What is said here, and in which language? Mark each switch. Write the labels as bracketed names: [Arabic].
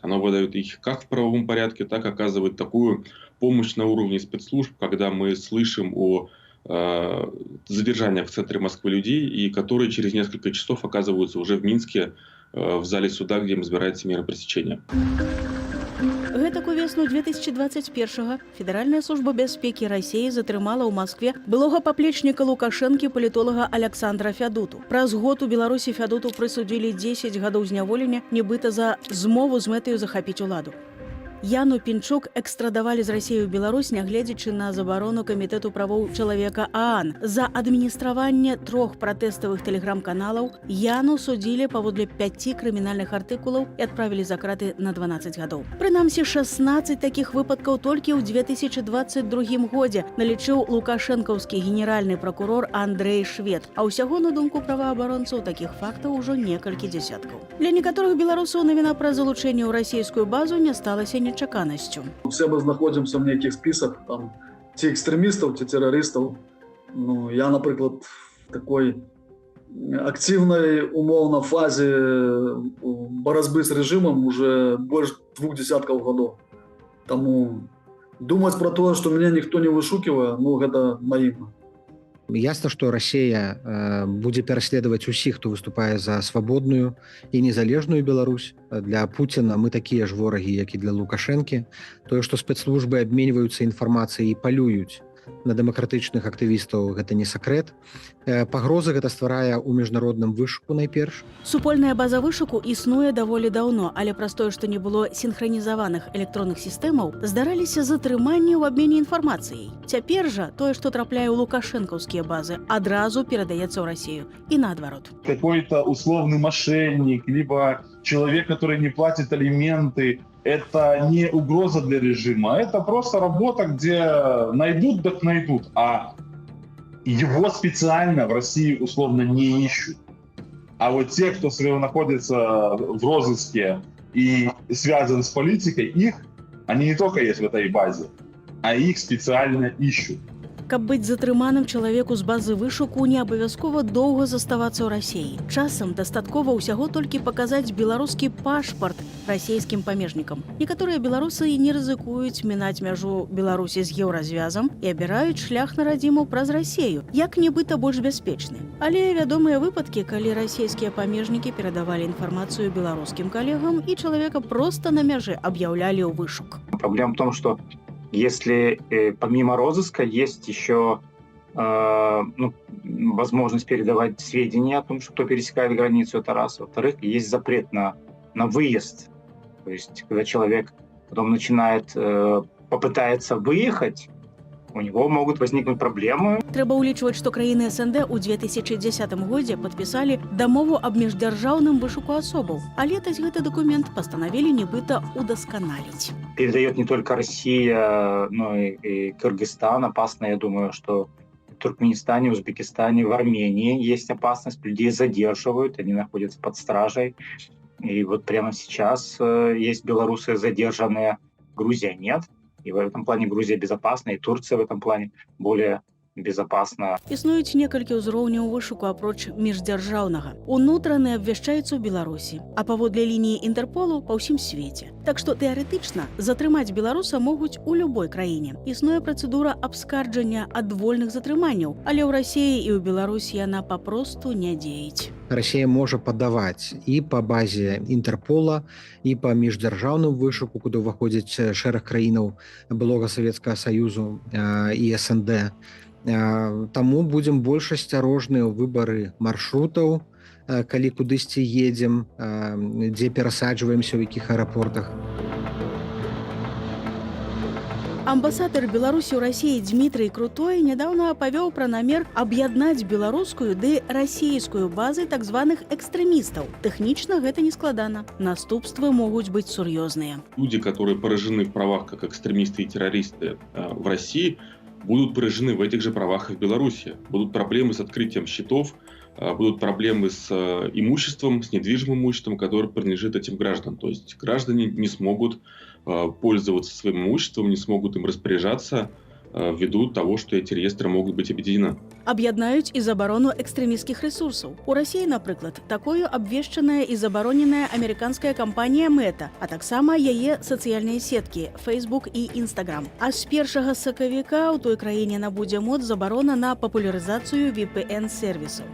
[Russian] Она выдает их как в правовом порядке, так и оказывает такую помощь на уровне спецслужб, когда мы слышим о задержаниях в центре Москвы людей, и которые через несколько часов оказываются уже в Минске, в зале суда, где им избирается мера пресечения. [Belarusian] Гэтак у весну 2021-го Федэральная служба бяспекі Расіі затрымала ў Маскве былога паплечніка Лукашэнкі палітолага Александра Фядуту. Праз год у Беларусі Фядуту прысудзілі 10 гадоў зняволення, нібыта за змову з мэтаю захапіць уладу. Яну Пінчук экстрадавалі з Расіі ў Беларусь, нягледзячы на забарону Камітэту правоў чалавека ААН. За адміністраванне 3 пратэставых тэлеграм-каналаў Яну судзілі паводле 5 крымінальных артыкулаў і адправілі за краты на 12 гадоў. Прынамсі, 16 такіх выпадкаў толькі ў 2022 годзе налічыў лукашэнкаўскі генеральны пракурор Андрэй Швед, а ўсяго, на думку праваабаронцаў, такіх фактаў ужо некалькі дзесяткаў. Для некаторых беларусаў навіна пра залучэнне ў расійскую базу не сталася нечаканасцю. [Russian] Все мы [Belarusian] знаходзімся в нейкіх спісах, там, ці экстрэмістаў, ці тэрарыстаў. [Russian] Ну, я, [Belarusian] напрыклад, [Russian] в такой активной [Belarusian] умовно [Russian] фазе борьбы с режимом уже больше 2 десятков годов. Тому думать про то, что меня никто не вышукивает, ну, это наивно. Ясно, что Россия будет переследовать [Belarusian] усіх, хто выступае [Russian] за свободную и [Belarusian] незалежную [Russian] Беларусь. Для Путина мы такие ж [Belarusian] вораги, як і для Лукашэнкі. Тое, што спецслужбы абменьваюцца інфармацыяй і палююць на дэмакратычных актывістаў, гэта не сакрэт. Пагрозы гэта стварае ў міжнародным вышуку найперш. Супольная база вышуку існуе даволі даўно, але праз тое, што не было сінхранізаваных электронных сістэмаў, здараліся затрыманні ў абмене інфармацыяй. Цяпер жа тое, што трапляе ў лукашэнкаўскія базы, адразу перадаецца ў Расію і наадварот. [Russian] Какой-то условный мошенник, либо человек, который не платит алименты, это не угроза для режима, это просто работа, где найдут, так найдут, а его специально в России условно не ищут. А вот те, кто находится в розыске и связан с политикой, они не только есть в этой базе, а их специально ищут. [Belarusian] Каб быць затрыманым чалавеку з базы вышуку, не абавязкова доўга заставацца ў Расіі. Часам дастаткова ўсяго толькі паказаць беларускі пашпарт расійскім памежнікам. Некаторыя беларусы не рызыкуюць мінаць мяжу Беларусі з еўразвязам і абіраюць шлях на радзіму праз Расію, як нібыта больш бяспечны. Але вядомыя выпадкі, калі расійскія памежнікі перадавалі інфармацыю беларускім калегам і чалавека проста на мяжы аб'яўлялі ў вышук. [Russian] Проблема в том, что если помимо розыска есть еще возможность передавать сведения о том, что кто пересекает границу, это раз. Во-вторых, есть запрет на выезд. То есть, когда человек потом попытается выехать, у него могут возникнуть проблемы. [Belarusian] Трэба ўлічваць, што краіны СНД ў 2010 годзе падпісалі дамову аб міждзяржаўным вышуку асобаў, а летась гэты дакумент пастанавілі нібыта удасканаліць. [Russian] Передает не только Россия, но и Кыргызстан. Опасно, я думаю, что в Туркменистане, Узбекистане, в Армении есть опасность. Людей задерживают, они находятся под стражей. И вот прямо сейчас есть белорусы задержанные, Грузия нет. И в этом плане Грузия безопасна, и Турция в этом плане более безопасна. [Belarusian] Існуюць некалькі ўзроўняў вышуку апроч міждзяржаўнага. Унутраны абвяшчаецца ў Беларусі, а паводле лініі Інтэрполу па ўсім свеце. Так што тэарэтычна затрымаць беларуса могуць у любой краіне. Існуе працэдура абскарджання адвольных затрыманняў, але ў Расіі і ў Беларусі яна папросту не дзеяць. Расія можа падаваць і па базе Інтэрпола, і па міждзяржаўным вышуку, куды ўваходзіць шэраг краінаў былога Савецкага Саюзу і СНД. Таму будзем больш асцярожныя ў выбары маршрутаў, калі кудысьці едзем, дзе перасаджваемся, ў якіх аэрапортах. Амбасадар Беларусі ў Расіі Дмітрый Крутой нядаўна павёў пра намер аб'яднаць беларускую ды расійскую базы так званых экстрэмістаў. Тэхнічна гэта не складана. Наступствы могуць быць сур'ёзныя. [Russian] Люди, которые поражены в правах как экстремисты и террористы в России, будут поражены в этих же правах и в Беларуси. Будут проблемы с открытием счетов, будут проблемы с имуществом, с недвижимым имуществом, которое принадлежит этим гражданам. То есть граждане не смогут пользоваться своим имуществом, не смогут им распоряжаться ввиду того, что эти реестры могут быть объединены. [Belarusian] Аб'яднаюць і забарону экстрэмісцкіх рэсурсаў. У Расіі, напрыклад, такою абвешчаная і забароненая амерыканская кампанія Мета, а таксама яе сацыяльныя сеткі Facebook і Instagram. А з 1 сакавіка ў той краіне набудзе моц забарона на папулярызацыю VPN-сервісаў.